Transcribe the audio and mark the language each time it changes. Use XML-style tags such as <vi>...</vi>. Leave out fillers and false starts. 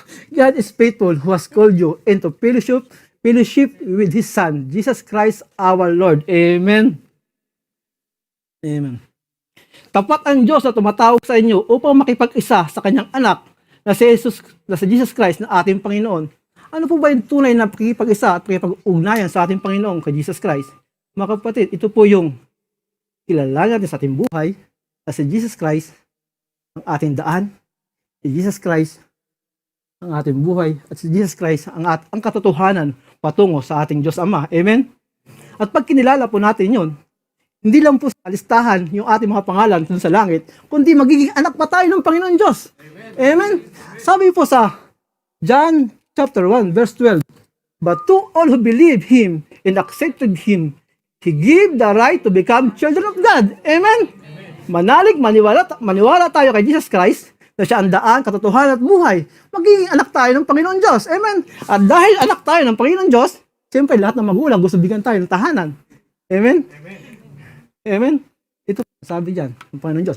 <en>God is faithful who has called you into fellowship with His Son, Jesus Christ our Lord. Amen. Amen.</en> <tl>Tapat ang Diyos na tumatawag sa inyo upang makipag-isa sa kanyang anak na si Jesus Christ na ating Panginoon. Ano po ba yung tunay na pakipag-isa at pakipag-ugnayan sa ating Panginoon kay Jesus Christ? Mga kapatid, ito po yung kilala natin sa ating buhay na si Jesus Christ ang ating daan, si Jesus Christ ang ating buhay, at si Jesus Christ ang katotohanan patungo sa ating Diyos Ama. Amen? At pag kinilala po natin yun, hindi lang po sa listahan yung ating mga pangalan dun sa langit, kundi magiging anak pa tayo ng Panginoon Diyos. Amen? Sabi po sa</tl> <en>John chapter 1 verse 12, but to all who believe Him and accepted Him, He gave the right to become children of God. Amen?</en> <tl>Manalig, maniwala tayo kay Jesus Christ na siya ang daan, katotohanan at buhay. Magiging anak tayo ng Panginoon Diyos. Amen? At dahil anak tayo ng Panginoon Diyos, siyempre lahat ng magulang gusto bigyan tayo ng tahanan. Amen? Amen? Ito sabi diyan ng Panginoon Diyos.</tl>